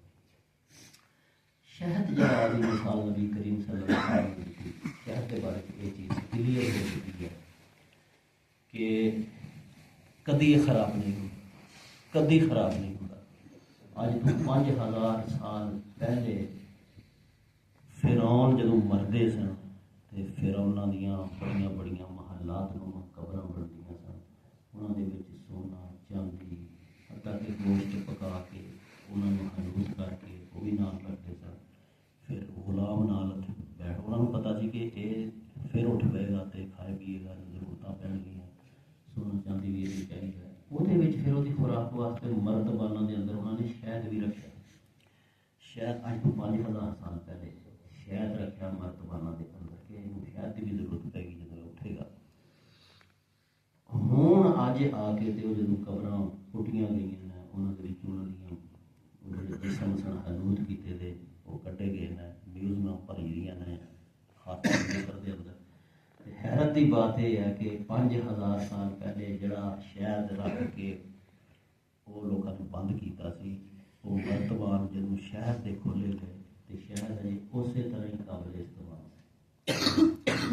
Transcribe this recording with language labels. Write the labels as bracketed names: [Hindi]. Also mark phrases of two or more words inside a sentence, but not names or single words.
[Punjabi] شہد جہاں دی مثال نبی کریم صلی اللہ علیہ وسلم نے دی، شہد کے بارے میں یہ چیز کلیئر ہو چکی ہے کہ کدی خراب نہیں ہوتا، کدی خراب نہیں ہوتا۔ آج تو 5000 سال پہلے فرعون جدوں مردے سن تے فرعوناں دیاں بڑیاں بڑیاں محلات نو قبراں بندیاں سن، انہاں دے وچ سونا چاندی حتیٰ کہ گوشت پکا کے انہاں نوں حنوط کر کے وہ بھی نال رکھتے سن۔ پھر غلام نال بیٹھ، انہاں نوں پتہ سی کہ یہ پھر اٹھ پئے گا تے کھائے پیے گا، ضرورتاں پین گیاں، سونا چاندی بھی یہ چاہیے۔ وہ پھر وہ خوراک واسطے مرتبانہ دے اندر انہوں نے شہد بھی رکھا، شہد اج تو 5000 سال پہلے شہد رکھا مرتبانہ دے اندر کہ شہد کی بھی ضرورت پے گی جب اٹھے گا۔ ہوں اج آ کے تے جدوں قبراں پٹیاں گئیاں نے، انہاں دے وچ انہاں دیاں جڑے جسم سن حنوط کیتے دے وہ کٹے گئے نے، میوزیاں بھری ہوئی نے، خاتمہ ذکر حیرت کی بات یہ ہے کہ 5000 سال پہلے جڑا شہد رکھ کے وہ لوگوں نے بند کیتا سی، وہ مرتبان جدوں شہد دے کھولے گئے تو شہد اجے اسی طرح ہی قابل استعمال ہے۔